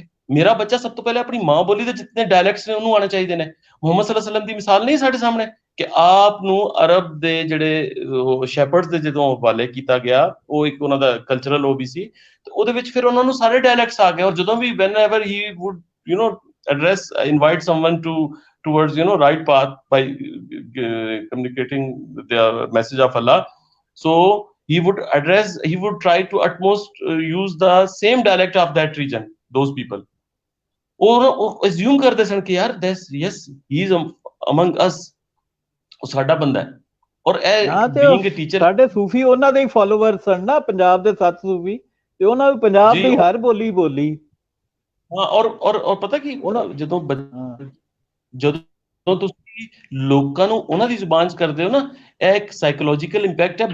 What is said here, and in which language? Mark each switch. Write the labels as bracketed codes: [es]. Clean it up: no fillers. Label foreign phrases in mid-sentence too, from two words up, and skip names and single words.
[pa] ਮੇਰਾ ਬੱਚਾ ਸਭ ਤੋਂ ਪਹਿਲੇ ਆਪਣੀ ਮਾਂ ਬੋਲੀ ਦੇ ਜਿਤਨੇ ਡਾਇਲੈਕਟਸ ਨੇ ਉਹਨੂੰ ਆਉਣੇ ਚਾਹੀਦੇ ਨੇ। ਮੁਹੰਮਦ [ar] صلى الله عليه وسلم [pa] ਦੀ ਮਿਸਾਲ ਨਹੀਂ ਸਾਡੇ ਸਾਹਮਣੇ ਕਿ ਆਪ ਨੂੰ ਅਰਬ ਦੇ ਜਿਹੜੇ ਸ਼ੈਪਰਡਸ ਦੇ ਜਦੋਂ ਹਵਾਲੇ ਕੀਤਾ ਗਿਆ, ਉਹ ਇੱਕ ਉਹਨਾਂ ਦਾ ਕਲਚਰਲ ਉਹ ਵੀ ਸੀ, ਤੇ ਉਹਦੇ ਵਿੱਚ ਫਿਰ ਉਹਨਾਂ ਨੂੰ ਸਾਰੇ ਡਾਇਲੈਕਟਸ ਆ ਗਏ। ਔਰ ਜਦੋਂ ਵੀ [en] when ever he would address, invite someone towards right path by communicating the message of Allah, so he would try to utmost use the same dialect of that region, those people, or assume [pa] ਕਰਦੇ ਸਨ ਕਿ ਯਾਰ [en] yes he is among us, [pa] ਉਹ ਸਾਡਾ ਬੰਦਾ ਹੈ। ਔਰ ਇਹ [en] being a teacher, [pa] ਸਾਡੇ ਸੂਫੀ ਉਹਨਾਂ ਦੇ ਹੀ ਫਾਲੋਵਰ ਸਨ ਨਾ, ਪੰਜਾਬ ਦੇ 7 ਸੂਫੀ, ਤੇ ਉਹਨਾਂ ਵੀ ਪੰਜਾਬ ਦੀ ਹਰ ਬੋਲੀ। ਹਾਂ, ਔਰ ਪਤਾ ਕੀ, ਜਦੋਂ ਤੁਸੀਂ ਲੋਕਾਂ ਨੂੰ ਉਹਨਾਂ ਦੀ ਜ਼ੁਬਾਨ 'ਚ ਕਰਦੇ ਹੋ ਨਾ, ਇਹ ਇੱਕ [en] psychological impact [pa] ਹੈ।